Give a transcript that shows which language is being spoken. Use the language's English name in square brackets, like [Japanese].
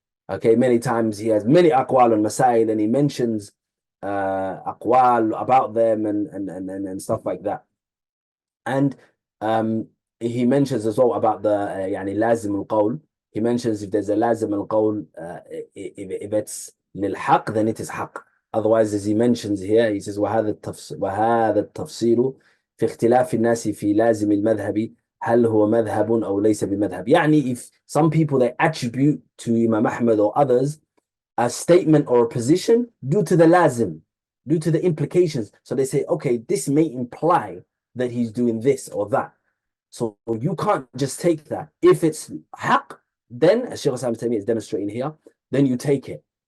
[English] Okay, many times he has many aqwal and masail, and he mentions aqwal about them and stuff like that. And he mentions as well about the [Arabic] يعني لازم القول. [English] He mentions if there's a [Arabic] لازم القول, [English] if it's للحق, then it is حق. Otherwise, as he mentions here, he says [Arabic] وهذا التفصيل في اختلاف الناس في لازم المذهب هل هو مذهب أو ليس بمذهب. يعني [English] if some people they attribute to Imam Ahmad or others a statement or a position due to the lazim, due to the implications. So they say, okay, this may imply that he's doing this or that. So you can't just take that. If it's haq, then, as Shaykh Islam is demonstrating here, then you take it.